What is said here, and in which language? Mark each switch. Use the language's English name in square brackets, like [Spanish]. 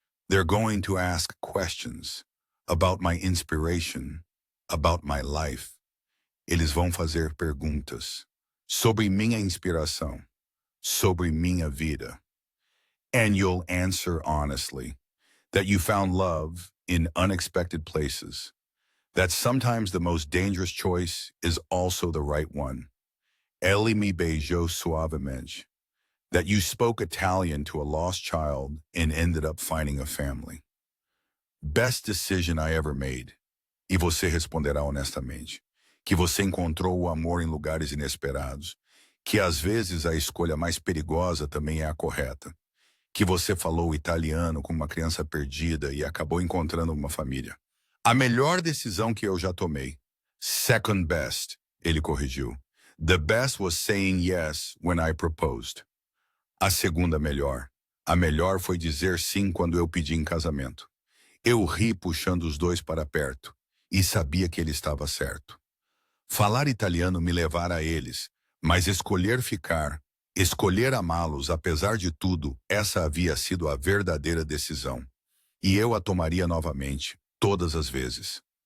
[English] They're going to ask questions about my inspiration, about my life. [Portuguese] Eles vão fazer perguntas sobre minha inspiração, sobre minha vida. [English] And you'll answer honestly that you found love in unexpected places, that sometimes the most dangerous choice is also the right one. [Portuguese] Ele me beijou suavemente, [English] that you spoke Italian to a lost child and ended up finding a family. Best decision I ever made. [Portuguese] E você responderá honestamente, que você encontrou o amor em lugares inesperados, que às vezes a escolha mais perigosa também é a correta, que você falou italiano com uma criança perdida e acabou encontrando uma família. A melhor decisão que eu já tomei. [English] Second best, [Portuguese] ele corrigiu. [English] The best was saying yes when I proposed. [Portuguese] A segunda melhor. A melhor foi dizer sim quando eu pedi em casamento. Eu ri puxando os dois para perto e sabia que ele estava certo. Falar italiano me levara a eles, mas escolher ficar, escolher amá-los apesar de tudo, essa havia sido a verdadeira decisão. E eu a tomaria novamente, todas as vezes.